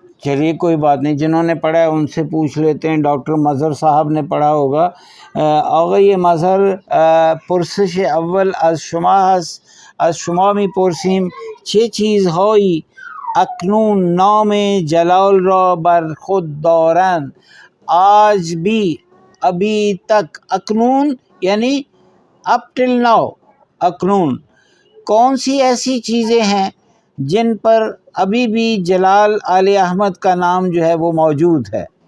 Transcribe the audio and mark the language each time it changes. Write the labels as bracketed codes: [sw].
[ur] چلیے کوئی بات نہیں، جنہوں نے پڑھا ہے ان سے پوچھ لیتے ہیں. ڈاکٹر مظہر صاحب نے پڑھا ہوگا. [fa] آقای مظهر، پرسش اول از شما هست. از شما میپرسیم چه چیزهایی اکنون نام جلال را بر خود دارند؟ [ur] آج بھی، ابھی تک. اکنون یعنی [en] up till now. [ur] اکنون کون سی ایسی چیزیں ہیں جن پر ابھی بھی جلال آل احمد کا نام جو ہے وہ موجود ہے.